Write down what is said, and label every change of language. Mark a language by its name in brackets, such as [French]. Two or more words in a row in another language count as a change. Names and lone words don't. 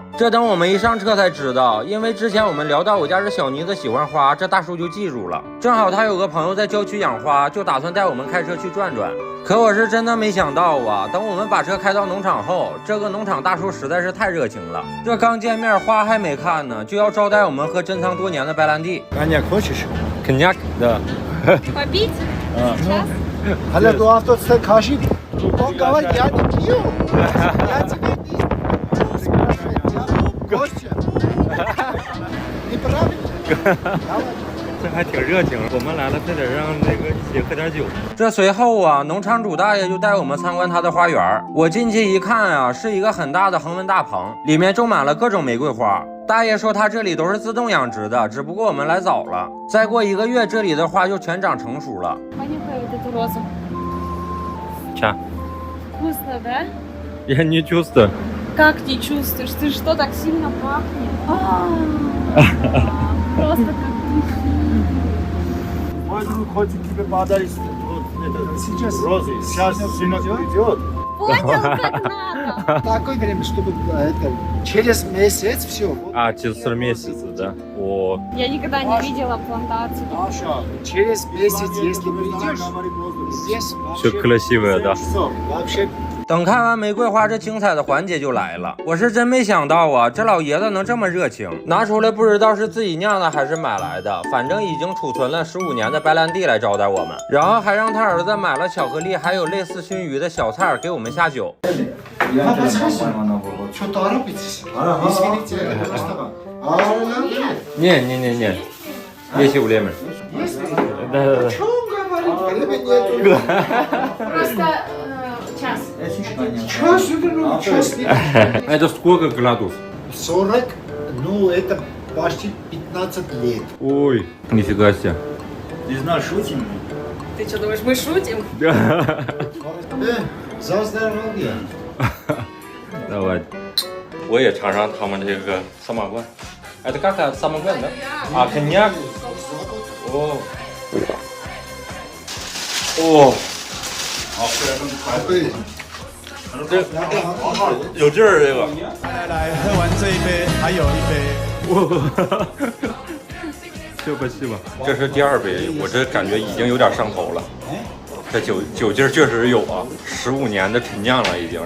[Chinese] 这等我们一上车才知道，因为之前我们聊到我家这小妮子喜欢花，这大叔就记住了，正好他有个朋友在郊区养花，就打算带我们开车去转转。可我是真的没想到啊，等我们把车开到农场后，这个农场大叔实在是太热情了，这刚见面花还没看呢，就要招待我们喝珍藏多年的白兰地。 [Russian] Коньяк хочешь? Коньяк, да. Попить? Сейчас? Аля, ну а тот скажи, он говорит, я не пью, я тебе не спрашиваю, гостя. Неправильно. [Chinese] 这还挺热情，我们来了，非得让那个一起喝点酒。这随后啊，农场主大爷就带我们参观他的花园。我进去一看啊，是一个很大的恒温大棚，里面种满了各种玫瑰花。大爷说他这里都是自动养殖的，只不过我们来早了，再过1个月，这里的花就全长成熟了。 [Russian] Понюхай вот эту розу. Ча. Вкусно, да? Я не чувствую. Как не чувствуешь? Ты что, так сильно пахнет? Просто как Мой друг хочет тебе подарить сейчас розы. Сейчас сынок придет. понял, как надо. Такое время, чтобы это через месяц все. А, через 3 месяца, да? О, Я никогда не видела плантацию. Маша, через месяц, если придешь, здесь все красивое, да. вообще [Chinese] 等看完玫瑰花，这精彩的环节就来了。我是真没想到啊，这老爷子能这么热情，拿出来不知道是自己酿的还是买来的，反正已经储存了15年的白兰地来招待我们，然后还让他儿子买了巧克力，还有类似熏鱼的小菜给我们下酒。 [Russian] Что торопитесь? Извините, просто. Не. Есть время. Да. Что он говорит? Времени нету. Просто час. Час, ну, час. Это сколько градусов? 40, ну, это почти 15 лет. Ой, нифига себе. Ты что думаешь, мы шутим? За здоровье. Давай. [Chinese] 我也尝尝他们这个萨满罐。 [Russian] Это как самый главный, да? А, коньяк? О. О. [Chinese] 这有劲儿，这个。来，喝完这一杯，还有一杯。 [Russian] Спасибо。 [Chinese] 这是第2杯，我这感觉已经有点上头了。这酒劲儿确实有啊，15年的陈酿了，已经是。